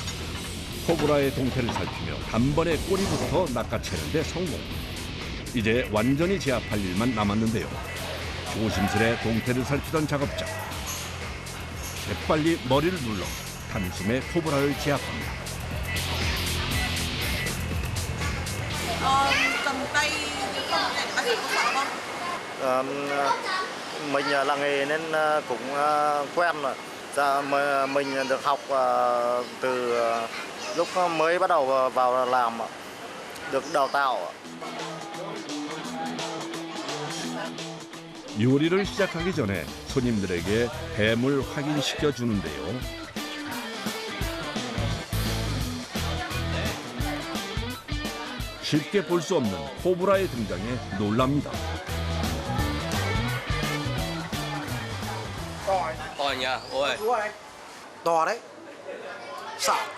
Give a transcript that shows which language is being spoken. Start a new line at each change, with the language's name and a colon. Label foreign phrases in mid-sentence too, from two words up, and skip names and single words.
Korean: 코브라의 동태를 살피며 단번에 꼬리부터 낚아채는 데 성공. 이제 완전히 제압할 일만 남았는데요. 조심스레 동태를 살피던 작업자. 재빨리 머리를 눌러 단숨에 코브라를 제압합니다.
Vietnamese: Cầm tay không để bác sĩ có sợ không? Mình là nghề nên cũng quen rồi. Mình được học từ lúc mới bắt đầu vào làm, được đào tạo.
Korean: 요리를 시작하기 전에 손님들에게 뱀을 확인시켜 주는데요. 쉽게 볼 수 없는 코브라의 등장에 놀랍니다.
Vietnamese: To nhỉ? Ôi. To đấy. Sợ.